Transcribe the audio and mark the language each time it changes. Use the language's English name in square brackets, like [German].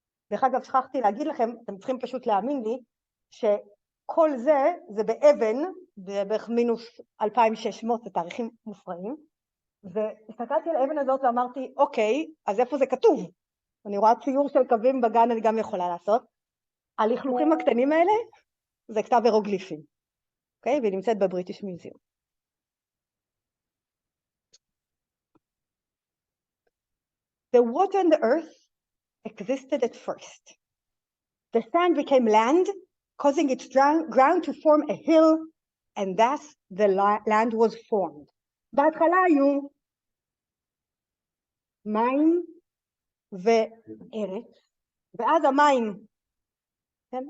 [Hebrew] דרך אגב, שכחתי להגיד לכם, אתם צריכים פשוט להאמין לי, שכל זה באבן, בערך מינוס 2600, זה תאריכים מופרעים, והסתכלתי על האבן הזאת ואמרתי, אוקיי, אז איפה זה כתוב? אני רואה ציור של קווים בגן, אני גם יכולה לעשות. הלכלוכים הקטנים האלה, זה כתב הירוגליפים. אוקיי? והיא נמצאת בבריטיש מיוזיאום. [English] The water and the earth existed at first. The sand became land, causing its ground to form a hill, and thus the land was formed. [Hebrew] בהתחלה היו מים וארץ, ואז המים, כן?